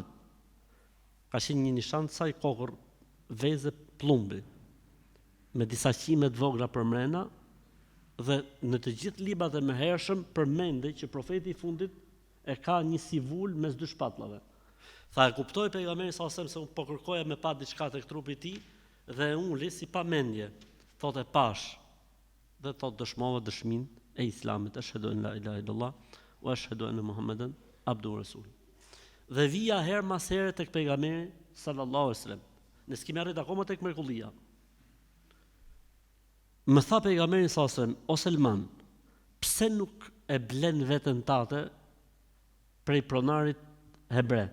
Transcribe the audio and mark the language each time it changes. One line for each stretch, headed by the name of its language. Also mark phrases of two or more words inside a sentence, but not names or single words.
Albanian: Ka qenë një nishan të saj kokër veze plumbi, me disa qime të vogla për mrena, dhe në të gjithë librat e mëhershëm përmendej që profeti i fundit e ka një si vulë mes dy shpatllave. Tha, e kuptoi pejgamberi
Arabic: صلى الله عليه وسلم
Albanian: se unë po kërkoja me pa diçka tek trupi i tij dhe uli si pa mendje. Thotë pash dhe thotë dëshmova dëshminë e Islamit,
Arabic: أشهد أن لا إله إلا الله وأشهد أن محمدا عبده رسول.
Albanian: Dhe vija her mas here tek pejgamberi
Arabic: صلى الله عليه وسلم.
Albanian: Ne s'kemi arrit akoma tek mrekullia. Më tha pejgamberi
Arabic: صلى الله عليه وسلم,
Albanian: "O Selman, pse nuk e blen veten tate prej pronarit hebre?"